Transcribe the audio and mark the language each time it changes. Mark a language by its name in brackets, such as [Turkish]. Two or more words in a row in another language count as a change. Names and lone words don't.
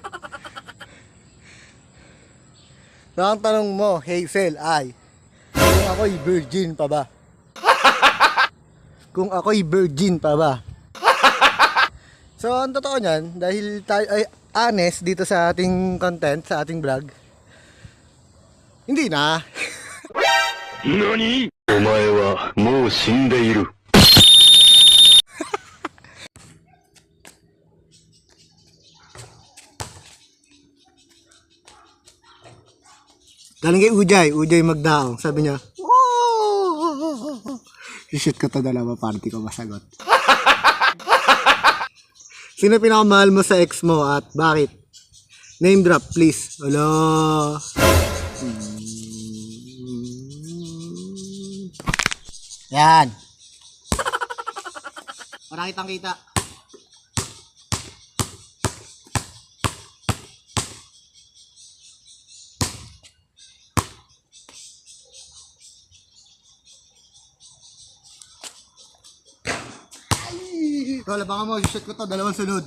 [Filipino] So, ang tanong mo, Hazel, ay kung ako'y virgin pa ba? Kung ako'y virgin pa ba? So, ang totoo niyan, dahil tayo ay honest dito sa ating content, sa ating vlog, hindi na. NANI?! [Japanese] お前はもう死んでいる。 [Filipino] Galing kay Ujay Magdaong. Sabi niya, oh! I-shoot ko to dalawa, party ko masagot. Sino pinakamahal mo sa ex mo at bakit? [English] Name drop, please. Hello. [Filipino] Yan. Para kitang kita. Tol, baka mo, shoot ko to, dalawang sunod.